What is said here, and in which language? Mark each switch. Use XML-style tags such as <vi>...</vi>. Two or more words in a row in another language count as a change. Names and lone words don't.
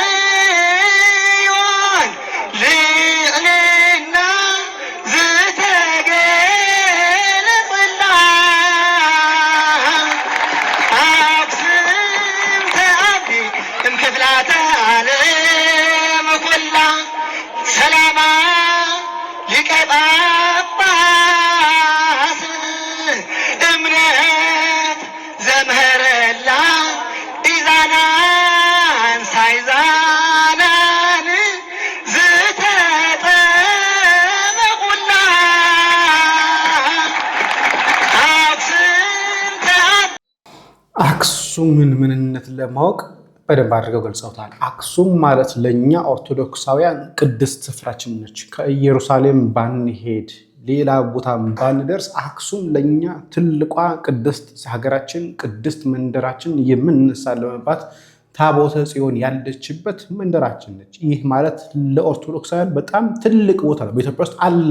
<ti>ጽዮን ልዕልና ዝተገለጸላ አክሱም</ti> <gez>ተአቢ እምክፍላተ ዓለም ኩላ</gez> <ti>ሰላማ ሊቀ ጳጳስ እምነት ዘምህረላ ኢዛናን ሳይዛናን ዝተጠመቁላ</ti> <am>አክሱምን ምንነት ለማወቅ በደንብ አድርገው ገልጸውታል። አክሱም ማለት ለኛ ኦርቶዶክሳውያን ቅድስት ስፍራችን ነች። ከኢየሩሳሌም ባንሄድ ሌላ ቦታ ባንደርስ አክሱም ለኛ ትልቋ ቅድስት ሀገራችን፣ ቅድስት መንደራችን የምንሳለምባት ታቦተ ጽዮን ያለችበት መንደራችን ነች። ይህ ማለት ለኦርቶዶክሳውያን በጣም ትልቅ ቦታ ነው። በኢትዮጵያ ውስጥ አለ</am>